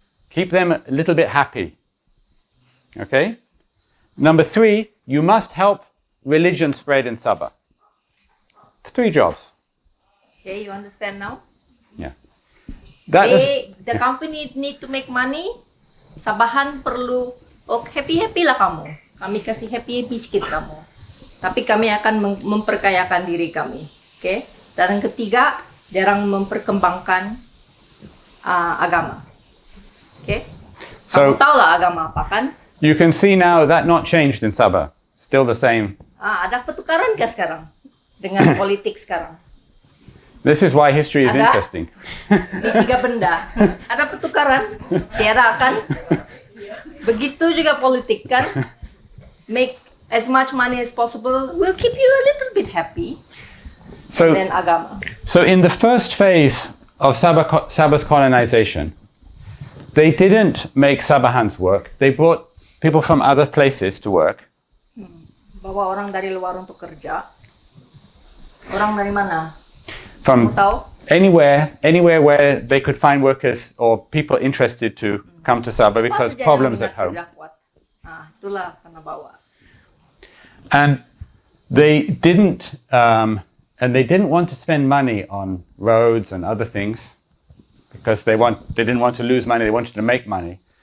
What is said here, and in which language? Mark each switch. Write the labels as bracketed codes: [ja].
[en] Keep them a little bit happy. Okay? Number 3, you must help religion spread in Sabah. 3 jobs. Okay, you understand now? Yeah. The company need to make money. [ms] Sabahan perlu happy lah kamu. Kami kasih happy sedikit kamu. Tapi kami akan memperkayakan diri kami. Okay? Dan yang ketiga, jarang memperkembangkan agama. Okay? Kamu tahu lah agama apa kan? [en] You can see now that not changed in Sabah. Still the same. [ms] Ada pertukaran kah sekarang? Dengan politik sekarang? [en] This is why history is interesting. [ms] Ini 3 benda. Ada pertukaran, tiada kan? Begitu juga politik kan? [en] Make as much money as possible will keep you a little bit happy. And then agama. So in the first phase of Sabah's colonization, they didn't make Sabahans work. They brought people from other places to work. [ms] Bawa orang dari luar untuk kerja. Orang dari mana? [en] From anywhere where they could find workers or people interested to come to Sabah because problems at home. [ms] Itulah karena bawa. [en] And they didn't want to spend money on roads and other things because they didn't want to lose money. They wanted to make money.